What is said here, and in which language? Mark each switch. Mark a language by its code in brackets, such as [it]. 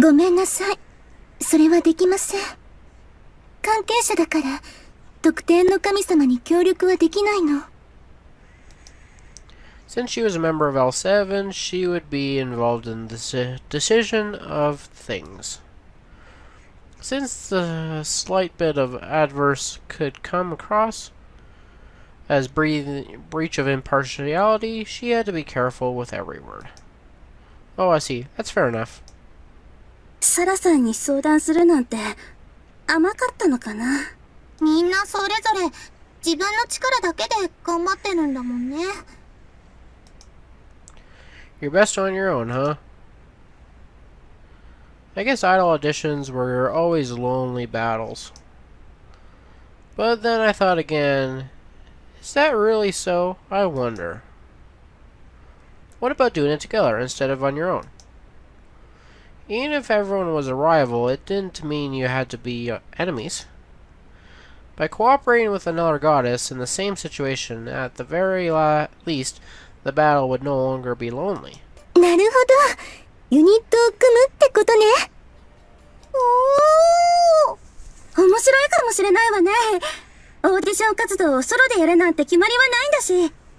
[ja] ごめんなさい。それはできません。関係者だから、特定の神様に協力はできないの。 [en] Since she was a member of L7, she would be involved in the decision of things. Since the slight bit of adverse could come across as breach of impartiality, she had to be careful with every word. Oh, I see. That's fair enough. [ja] サラさんに相談するなんて甘かったのかな。みんなそれぞれ自分の力だけで頑張ってるんだもんね。 [en] You're best on your own, huh? I guess idol auditions were always lonely battles. But then I thought again, is that really so? I wonder. What about doing it together instead of on your own? Even if everyone was a rival, it didn't mean you had to be enemies. By cooperating with another goddess in the same situation, at the very least, the battle would no longer be lonely. [ja] なるほど。ユニットを組むってことね。おー。面白いかもしれないわね。オーディション活動をソロでやるなんて決まりはないんだし。よーし。